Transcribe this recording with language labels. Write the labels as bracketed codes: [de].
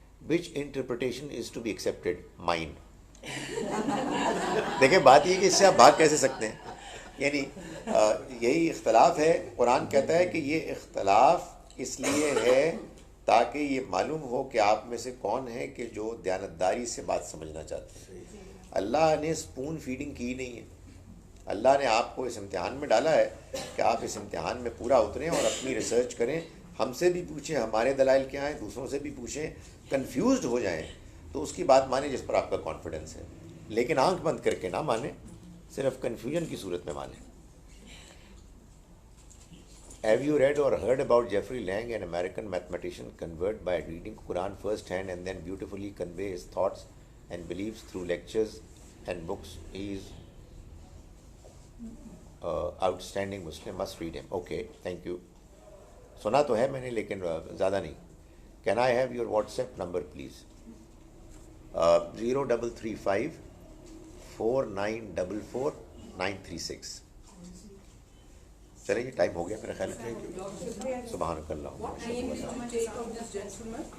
[en] Which interpretation is to be accepted? Mine. [ur] دیکھیں بات یہ کہ اس سے آپ بھاگ کیسے سکتے ہیں، یعنی یہی اختلاف ہے۔ قرآن کہتا ہے کہ یہ اختلاف اس لیے ہے تاکہ یہ معلوم ہو کہ آپ میں سے کون ہے کہ جو دیانتداری سے بات سمجھنا چاہتے ہیں۔ اللہ نے اسپون فیڈنگ کی نہیں ہے، اللہ نے آپ کو اس امتحان میں ڈالا ہے کہ آپ اس امتحان میں پورا اتریں اور اپنی ریسرچ کریں، ہم سے بھی پوچھیں ہمارے دلائل کیا ہیں، دوسروں سے بھی پوچھیں، کنفیوزڈ ہو جائیں تو اس کی بات مانیں جس پر آپ کا کانفیڈنس ہے، لیکن آنکھ بند کر کے نہ مانیں، صرف کنفیوژن کی صورت میں مانیں. [en] Have you read or heard about Jeffrey Lang, an American mathematician convert by reading Quran first hand and then beautifully convey his thoughts and beliefs through lectures and books? He is outstanding Muslim, must read him. Okay, thank you. [ur] سنا تو ہے میں نے لیکن زیادہ نہیں. [en] Can I have your WhatsApp number please? 0335 4944 936. [ur] چلیں جی time ہو گیا میرا خیال ہے. سبحانک اللہ. [en] What name did you take of this gentleman?